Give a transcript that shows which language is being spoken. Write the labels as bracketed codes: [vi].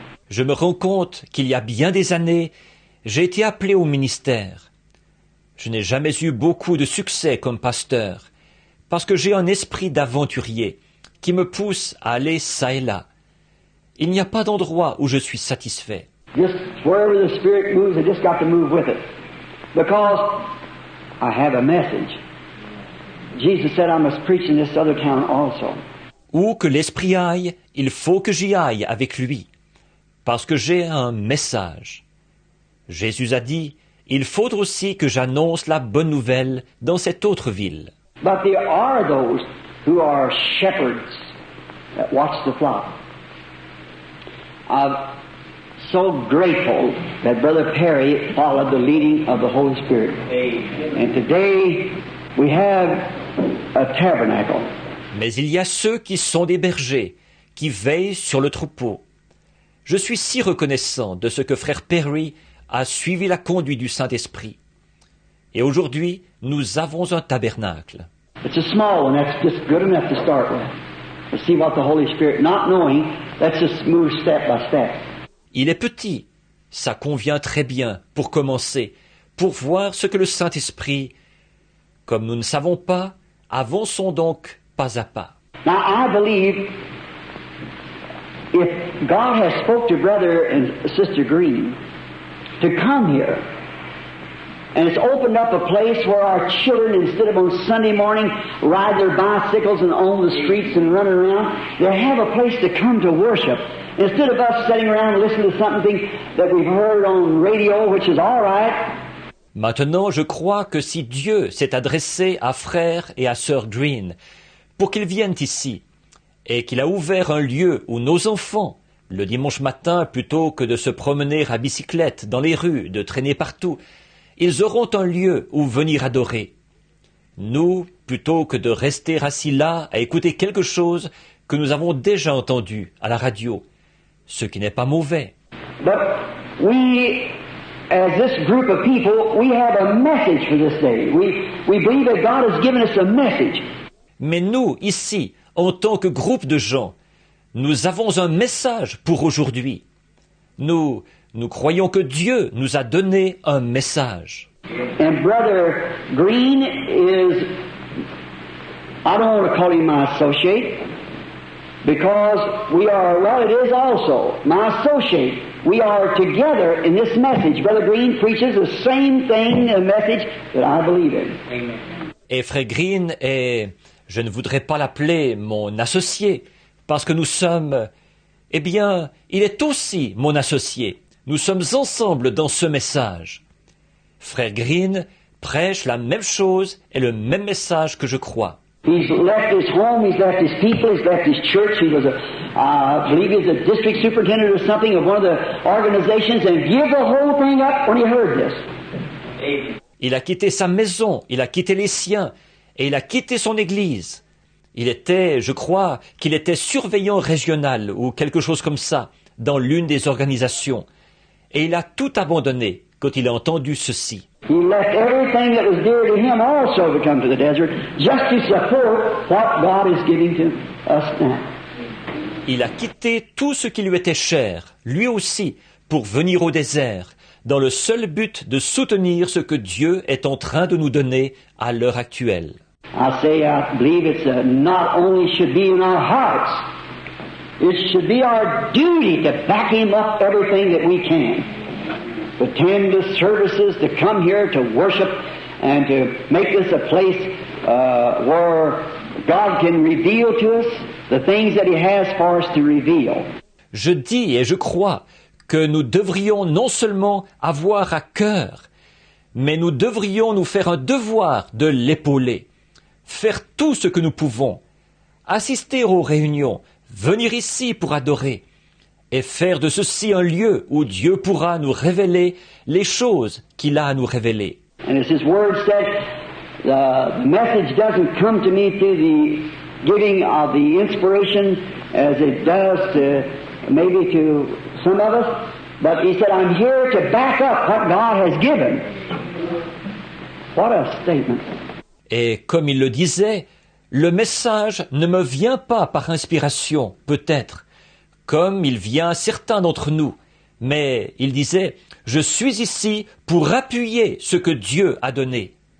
[fr] Je me rends compte qu'il y a bien des années, j'ai été appelé au ministère. Je n'ai jamais eu beaucoup de succès comme pasteur, parce que j'ai un esprit d'aventurier qui me pousse à aller çà et là. Il n'y a pas d'endroit où je suis satisfait. [en] Just wherever the Spirit moves, I just got to move with it. Because I have a message. Jesus said I must preach in this other town also. [fr] Où que l'esprit aille, il faut que j'y aille avec lui, parce que j'ai un message. Jésus a dit, il faut aussi que j'annonce la bonne nouvelle dans cette autre ville. [en] But there are those who are shepherds that watch the flock. I'm so grateful that Brother Perry followed the leading of the Holy Spirit. And today we have a tabernacle. [fr] Mais il y a ceux qui sont des bergers, qui veillent sur le troupeau. Je suis si reconnaissant de ce que frère Perry a suivi la conduite du Saint-Esprit. Et aujourd'hui, nous avons un tabernacle. [en] It's a small one, that's just good enough to start with. To see what the Holy Spirit, not knowing, let's just move step by step. [fr] Il est petit, ça convient très bien pour commencer, pour voir ce que le Saint-Esprit, comme nous ne savons pas, avançons donc pas à pas. [en] Now I believe if God has spoke to Brother and Sister Green to come here, and it's opened up a place where our children, instead of on Sunday morning riding their bicycles and on the streets and running around, they have a place to come to worship. Instead of us sitting around and listening to something that we've heard on radio, which is all right. [fr] Maintenant, je crois que si Dieu s'est adressé à frère et à sœur Green pour qu'ils viennent ici, et qu'il a ouvert un lieu où nos enfants Le dimanche matin, plutôt que de se promener à bicyclette dans les rues, de traîner partout, ils auront un lieu où venir adorer. Nous, plutôt que de rester assis là à écouter quelque chose que nous avons déjà entendu à la radio, ce qui n'est pas mauvais. [en] But we, as this group of people, we have a message for this day. We believe that God has given us a message. [fr] Mais nous, ici, en tant que groupe de gens, nous avons un message pour aujourd'hui. Nous croyons que Dieu nous a donné un message. [en] And Brother Green is, I don't want to call him my associate, because we are, well, it is also my associate. We are together in this message. Brother Green preaches the same thing, a message that I believe in. Amen. [fr] Et Frère Green est, je ne voudrais pas l'appeler mon associé, parce que nous sommes, eh bien, il est aussi mon associé. Nous sommes ensemble dans ce message. Frère Green prêche la même chose et le même message que je crois. [en] He's left his home, he's left his people, he's left his church. He was I believe he was a district superintendent or something of one of the organizations, and give the whole thing up when he heard this. [fr] Il a quitté sa maison, il a quitté les siens, et il a quitté son église. Il était, je crois, qu'il était surveillant régional ou quelque chose comme ça, dans l'une des organisations. Et il a tout abandonné quand il a entendu ceci. [en] He left everything that was dear to him also to come to the desert, just to support what God is giving to us now. [fr] Il a quitté tout ce qui lui était cher, lui aussi, pour venir au désert, dans le seul but de soutenir ce que Dieu est en train de nous donner à l'heure actuelle. [en] I believe it's not only should be in our hearts, it should be our duty to back him up everything that we can. To attend the services, to come here to worship, and to make this a place where God can reveal to us the things that He has for us to reveal. [fr] Je dis et je crois que nous devrions non seulement avoir à cœur, mais nous devrions nous faire un devoir de l'épauler, faire tout ce que nous pouvons, assister aux réunions, venir ici pour adorer, et faire de ceci un lieu où Dieu pourra nous révéler les choses qu'il a à nous révéler. [en] And as His Word said, the message doesn't come to me through the giving of the inspiration as it does to maybe to some of us, but He said, I'm here to back up what God has given. What a statement. [fr] Et comme il le disait, le message ne me vient pas par inspiration, peut-être, comme il vient à certains d'entre nous, mais il disait, je suis ici pour appuyer ce que Dieu a donné.